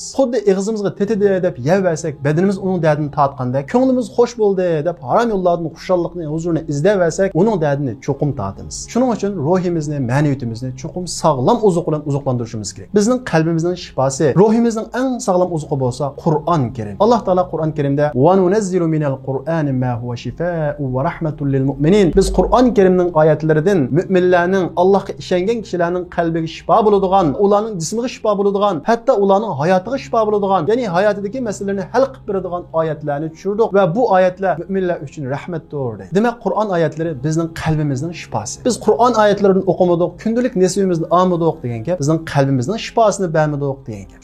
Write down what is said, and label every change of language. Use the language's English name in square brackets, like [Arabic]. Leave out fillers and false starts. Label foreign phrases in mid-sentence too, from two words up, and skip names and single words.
[Uzbek] Xuddi og'zimizga tetidi deb yevasak, badanimiz uning dardini tatgandek, ko'nglimiz xush bo'ldi deb harom yo'llardan xushallikni, huzurni izlayversak, uning dardini cho'qim tatamiz. Shuning uchun ruhimizni, ma'naviyatimizni cho'qim sog'lom ozuq bilan ozuqlantirishimiz kerak. Bizning qalbimizning shifosi, ruhimizning eng sog'lom ozuqi bo'lsa Qur'on Karim. Alloh taolo Qur'on Karimda [Arabic] وَنُنَزِّلُ مِنَ الْقُرْآنِ مَا هُوَ شِفَاءٌ وَرَحْمَةٌ لِلْمُؤْمِنِينَ. [Uzbek] Biz Qur'on Karimning oyatlaridan müminlarning, Allohga ishongan kishilarning qalbiga shifo bo'ladigan, ularning jismiga shifo bo'ladigan, hatto ularning hayotiga shifo bo'ladigan, ya'ni hayotidagi masalalarni hal qilib beradigan oyatlarni tushirdik va bu oyatlar mu'minlar uchun rahmatdir deydi. Demak, Qur'on oyatlari bizning qalbimizning shifosi. Biz Qur'on oyatlarini o'qimadik, kundalik nasibimizni olmadik degan gap, bizning qalbimizning shifosini bermadik degan gap.